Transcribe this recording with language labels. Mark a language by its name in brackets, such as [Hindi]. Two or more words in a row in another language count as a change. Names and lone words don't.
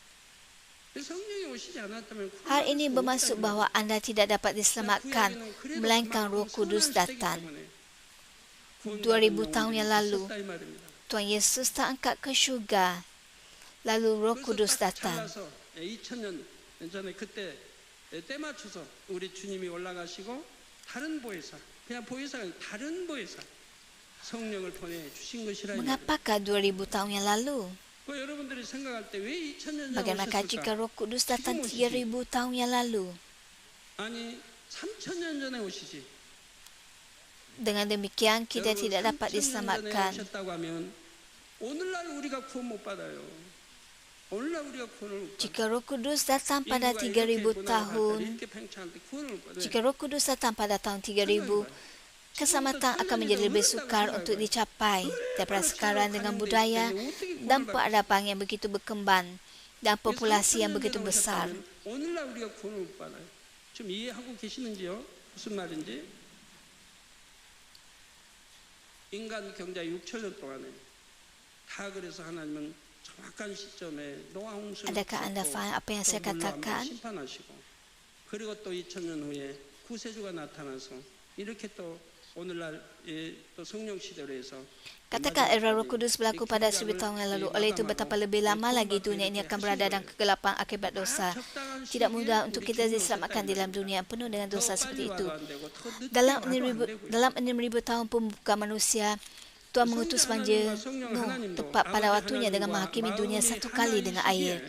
[Malay] Hal ini bermaksud bahawa anda tidak dapat diselamatkan, melainkan Roh Kudus datang. 2000 tahun yang lalu, Tuhan Yesus tak angkat ke syurga, lalu Roh Kudus datang. [Korean] 2000년 전에 그때 때 맞춰서 우리 주님이 올라가시고 다른 보혜사, 그냥 보혜사가 아니라 다른 보혜사 성령을 보내 주신 것이라. [Malay] Mengapakah 2000 tahun yang lalu? [Korean] 그 여러분들이 생각할 때 왜 2000년 전에 [Malay] Bagaimanakah jika [Korean] 오셨을까? [Malay] Roh Kudus datang 3000 tahun yang lalu? [Korean] 아니 3000년 전에 오시지. [Malay] Dengan demikian, kita tidak dapat [Korean] 3000년 전에 [Malay] diselamatkan. [Korean] 오셨다고 하면 오늘날 우리가 구원 못 받아요. 오늘날 우리가 구원을 못 받아요. [Malay] Jika Roh Kudus datang pada 3000 tahun, jika Roh Kudus datang pada tahun 3000, keselamatan akan menjadi lebih sukar untuk dicapai daripada sekarang dengan budaya dan peradaban yang begitu berkembang dan populasi yang begitu besar. [Korean] 오늘날 우리가 구원을 못 받아요. 좀 이해하고 계시는지요? 무슨 말인지? 인간 경자 6천년 동안에 다 그래서 하나님은 정확한 시점에 노아 홍수를 [Malay] Adakah anda faham apa yang saya katakan? [Korean] 심판하시고 그리고 또 2000년 후에 구세주가 나타나서 이렇게 또 오늘날 또 성령 시대로 해서 [Malay] Katakan era Roh Kudus berlaku pada 1000 tahun yang lalu. Oleh itu betapa lebih lama lagi dunia ini akan berada dalam kegelapan akibat dosa. Tidak mudah untuk kita diselamatkan dalam dunia yang penuh dengan dosa seperti itu. Dalam 6,000 tahun pembukaan manusia, Tuhan mengutus banjir Nuh tepat pada waktunya dengan menghakimi dunia satu kali dengan air.